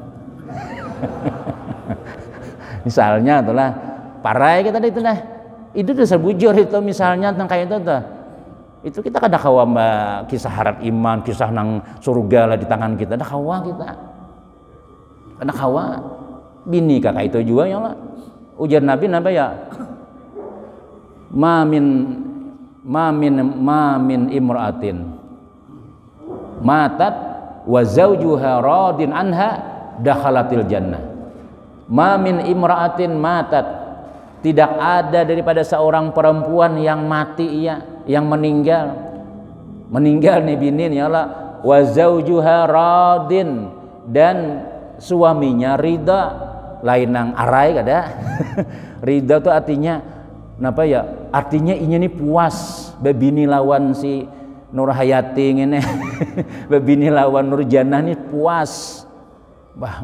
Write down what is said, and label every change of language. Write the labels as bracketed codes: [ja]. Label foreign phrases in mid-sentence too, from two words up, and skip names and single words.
[bjn] Misalnya itulah parai kita itu dah. Itu dasar bujur itu misalnya tentang kayak itu tuh. Itu kita kada kawa kisah harap iman, kisah nang surga lah di tangan kita. Kada kawa kita. Kada kawa. Bini kakak itu juga ya lah. Ujar Nabi apa ya? [ar] ما من امرأة ماتت وزوجها راض عنها دخلت الجنة. ما من امرأة ماتت [bjn] tidak ada daripada seorang perempuan yang mati yang meninggal nih bini [ar] يا الله وزوجها راض [bjn] dan suaminya ridha lain nang arai kada ridha itu artinya napa ya artinya inya nih puas bebini lawan si Nur Hayati ngene bebini lawan Nur Jannah nih puas bah